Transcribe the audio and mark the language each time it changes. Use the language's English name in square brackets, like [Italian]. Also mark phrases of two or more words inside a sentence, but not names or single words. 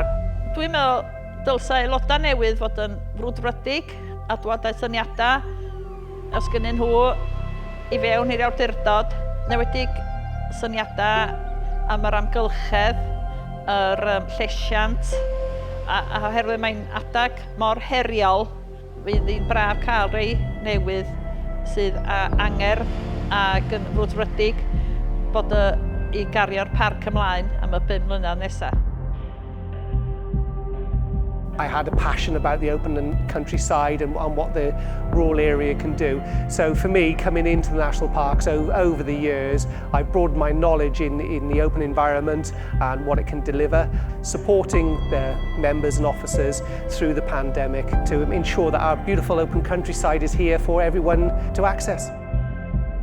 [Welsh] Dwi'n meddwl dylsa aelodau newydd fod yn frwdfrydig a dod â syniadau os gynnyn nhw i fewn i'r awdurdod, newedig syniadau am yr amgylchedd, yr llesiant, a oherwydd mae'n adag mor heriol, fydd hi'n braf cael rei newydd sydd anger ac yn frwdfrydig bod i gario'r parc ymlaen am y 5 mlynedd nesaf. [English] I had a passion about the open and countryside and what the rural area can do. So for me, coming into the national parks over the years, I've broadened my knowledge in the open environment and what it can deliver, supporting the members and officers through the pandemic to ensure that our beautiful open countryside is here for everyone to access.